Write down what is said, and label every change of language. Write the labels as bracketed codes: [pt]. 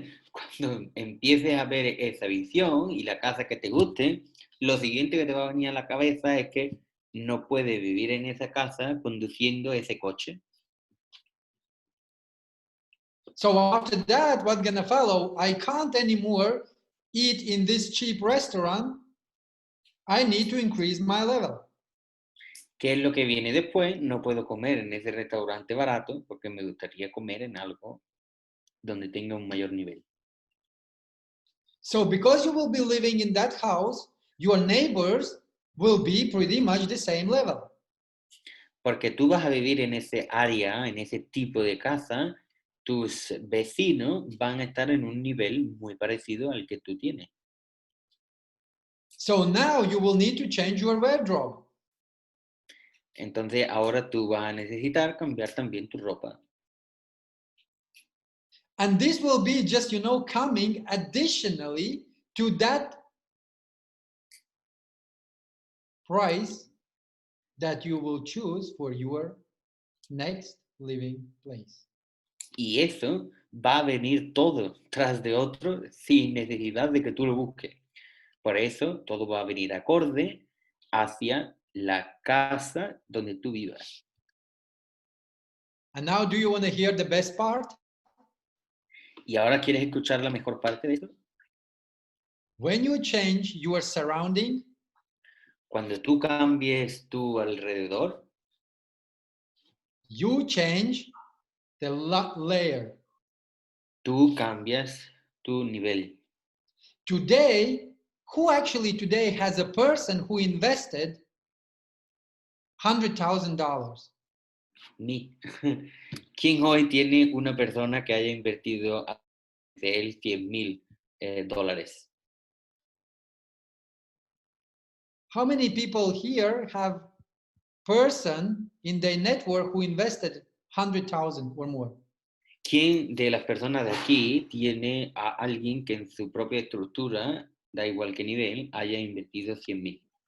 [es] Cuando empieces a ver esa visión y la casa que te guste, lo siguiente que te va a venir a la cabeza es que no puedes vivir en esa casa conduciendo ese coche. [en] So after that, what's gonna follow? I can't anymore eat in this cheap restaurant. I need to increase my level. [es] ¿Qué es lo que viene después? No puedo comer en ese restaurante barato porque me gustaría comer en algo donde tenga un mayor nivel. [en] So because you will be living in that house, your neighbors will be pretty much the same level. [es] Porque tú vas a vivir en ese área, en ese tipo de casa, tus vecinos van a estar en un nivel muy parecido al que tú tienes. [en] So now you will need to change your wardrobe. [es] Entonces ahora tú vas a necesitar cambiar también tu ropa. [en] And this will be just, coming additionally to that price that you will choose for your next living place. [es] Y eso va a venir todo tras de otro sin necesidad de que tú lo busques. Por eso todo va a venir acorde hacia la casa donde tú vivas. [en] And now, do you want to hear the best part? [es] ¿Y ahora quieres escuchar la mejor parte de esto? [en] When you change your surrounding, [es] Cuando tú cambies tu alrededor, [en] you change the layer. [es] tú cambias tu nivel. [en] Today, who actually today has a person who invested $100,000? Ni. [es] ¿Quién hoy tiene una persona que haya invertido de él $100,000? [en] How many people here have person in their network who invested 100,000 or more? [es] ¿Quién de las personas de aquí tiene a alguien que en su propia estructura, da igual qué nivel, haya invertido 100,000?